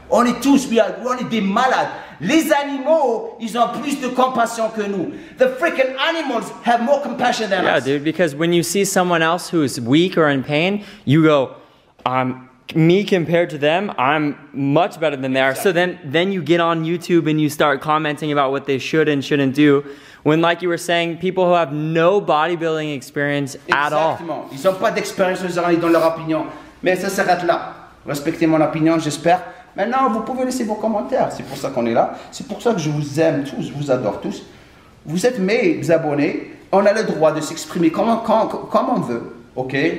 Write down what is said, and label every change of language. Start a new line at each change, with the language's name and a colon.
French: On est tous, on est des malades. Les animaux, ils ont plus de compassion que nous.
English: The freaking animals have more compassion than Yeah, us. dude, because when you see someone else who's weak or in pain, you go, me compared to them, I'm much better than they are. So then you get on YouTube and you start commenting about what they should and shouldn't do. When, like you were saying, people who have no bodybuilding experience at all.
French: Exactement. Ils n'ont pas d'expérience, ils donnent leur opinion. Mais ça s'arrête là. Respectez mon opinion, j'espère. Maintenant, vous pouvez laisser vos commentaires. C'est pour ça qu'on est là. C'est pour ça que je vous aime tous, je vous adore tous. Vous êtes mes abonnés. On a le droit de s'exprimer comme on veut. Ok?